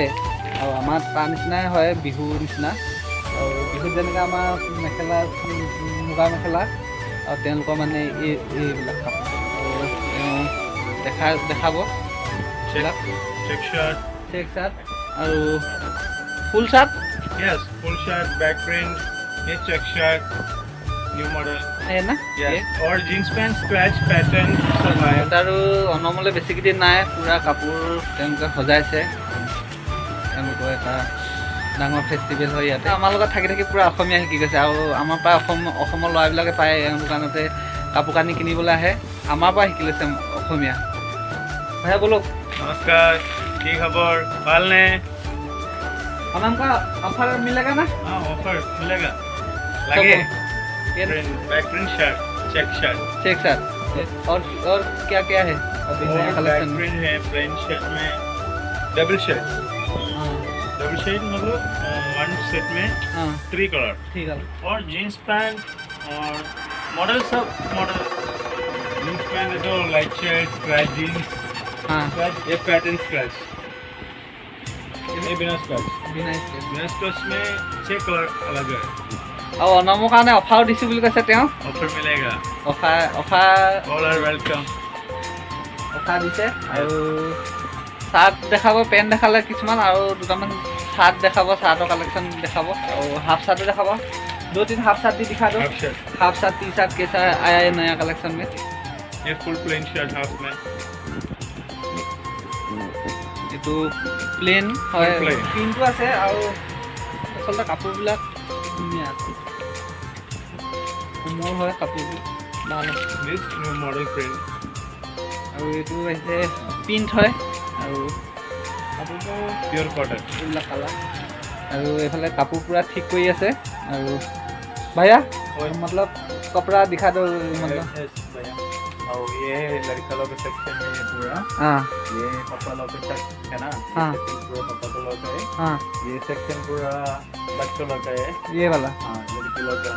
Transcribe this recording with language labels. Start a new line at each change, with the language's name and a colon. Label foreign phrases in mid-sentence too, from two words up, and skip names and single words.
Assamese: আৰু আমাৰ তাৰ নিচিনাই হয়, বিহুৰ নিচিনা। আৰু বিহুত যেনেকৈ আমাৰ মেখেলা, মুগা মেখেলা, আৰু তেওঁলোকৰ মানে এইবিলাক কাপোৰ দেখাব।
English: check shirt আৰু full shirt. Yes, full shirt, back print, ये check shirt, new model.
Hindi: है ना?
English: Yes. और jeans pant, scratch pattern
Hindi: सब आया।
Assamese: আৰু অনমলৈ বেছি কেইদিন নাই, পূৰা কাপোৰ তেওঁলোকে সজাইছে। তেওঁলোকৰ এটা ডাঙৰ ফেষ্টিভেল হয় ইয়াতে। আমাৰ লগত থাকি পূৰা অসমীয়া শিকি গৈছে। আৰু আমাৰ পৰা অসমৰ ল'ৰাবিলাকে প্ৰায় দোকানতে কাপোৰ কানি কিনিবলৈ আহে। আমাৰ পৰা শিকি লৈছে অসমীয়া। ভাইয়া বলক। নমস্কাৰ, কি খবৰ? ভালনে?
Hindi: ओनम का ऑफर मिलेगा ना? हाँ, ऑफर मिलेगा। लगे?
English: back print shirt, check shirt
Hindi: और क्या क्या है अभी नया बैक कलेक्शन में? प्रिंट है,
English: plain shirt
Hindi: में
English: double shirt
Hindi: मतलब
English: one set
Hindi: में हाँ 3 कलर ठीक है। और
English: jeans pant
Hindi: और मॉडल सब
English: model jeans pant
Hindi: है तो
English: light shirt, scratch jeans,
Hindi: हाँ ये पैटर्न स्क्रैच, ये बिना स्क्रैच में 6 कलर अलग है।
Assamese: और ओनমৰ কাৰণে অফাৰো দিছোঁ বুলি কৈছে তেওঁ।
Hindi: ऑफर मिलेगा।
Assamese: অফাৰ
English: all are welcome.
Assamese: অফাৰ দিছে। আৰু চাৰ্ট দেখাব, পেণ্ট দেখালে কিছুমান, আৰু দুটামান চাৰ্ট দেখাব, চাৰ্টৰ কালেকশ্যন দেখাব।
Hindi: আৰু
English: half chart
Hindi: देखाब, 2-3
English: half chart
Hindi: भी दिखा दो।
English: half chart, T shirt
Hindi: कैसा आया है नया कलेक्शन में? ये
English: full plain shirt
Hindi: हाफ में,
Assamese: এইটো প্লেন হয়, plain। প্ৰিণ্টটো আছে। আৰু আচলতে কাপোৰবিলাক ধুনীয়া আছে, কোমল হয় কাপোৰবোৰ, ভাল হয়।
English: this new model print.
Assamese: আৰু এইটো আহিছে প্ৰিণ্ট হয়, আৰু কাপোৰবোৰ
English: pure cotton.
Assamese: এইবিলাক কালাৰ। আৰু এইফালে কাপোৰ পূৰা ঠিক কৰি আছে।
Hindi: আৰু भैया मतलब कपड़ा दिखा दो, मतलब और ये लड़का लोग के सेक्शन में ये पूरा, हाँ ये पापा लोग का सेक्शन है ना, हाँ। ये सेक्शन पूरा पापा लोग का है, हाँ ये सेक्शन पूरा बच्चों लोग का है, ये वाला, हाँ लड़की लोग का,